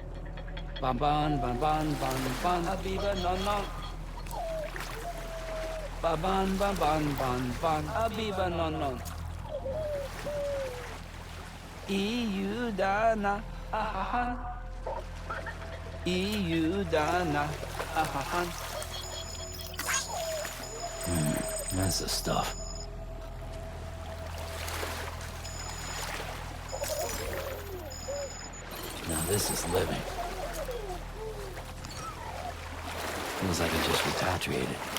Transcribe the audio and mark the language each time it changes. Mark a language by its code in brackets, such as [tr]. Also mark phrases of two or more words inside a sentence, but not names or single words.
[en] Ban, ban, ban, ban, ban, ban, Habiba, no, no. Baban baban ban ban habiba non non. Iyudana ahahan. Iyudana ahahan. That's the stuff. Now this is living. Feels like I just repatriated.